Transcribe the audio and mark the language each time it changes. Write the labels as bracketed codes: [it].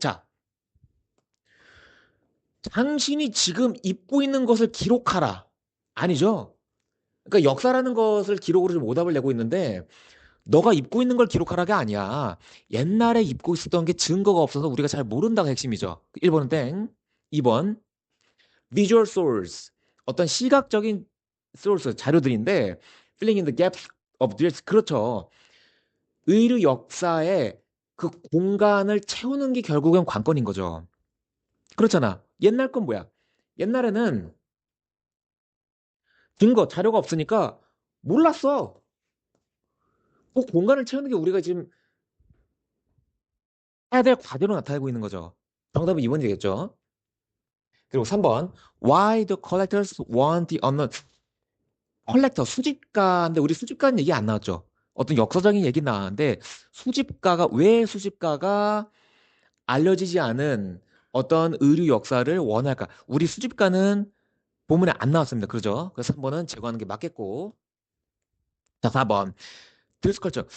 [ko] 자, 당신이 지금 입고 있는 것을 기록하라. 아니죠. 그러니까 역사라는 것을 기록으로 좀 오답을 내고 있는데 너가 입고 있는 걸 기록하라가 아니야. 옛날에 입고 있었던 게 증거가 없어서 우리가 잘 모른다가 핵심이죠. 1번은 땡. 2번 [en] visual source. [ko] 어떤 시각적인 source 자료들인데 [en] filling in the gaps of this. [ko] 그렇죠. 의류 역사에 그 공간을 채우는 게 결국엔 관건인 거죠. 그렇잖아. 옛날 건 뭐야? 옛날에는 자료가 없으니까 몰랐어. 그 공간을 채우는 게 우리가 지금 해야 될 과제로 나타내고 있는 거죠. 정답은 2번이 되겠죠. 그리고 3번. [en] Why do collectors want the unknown? [ko] 컬렉터, 수집가인데 우리 수집가는 얘기 안 나왔죠. 어떤 역사적인 얘기 나왔는데 왜 수집가가 알려지지 않은 어떤 의류 역사를 원할까? 우리 수집가는 본문에 안 나왔습니다. 그러죠? 그래서 3번은 제거하는 게 맞겠고. 자, 4번. 드레스컬처.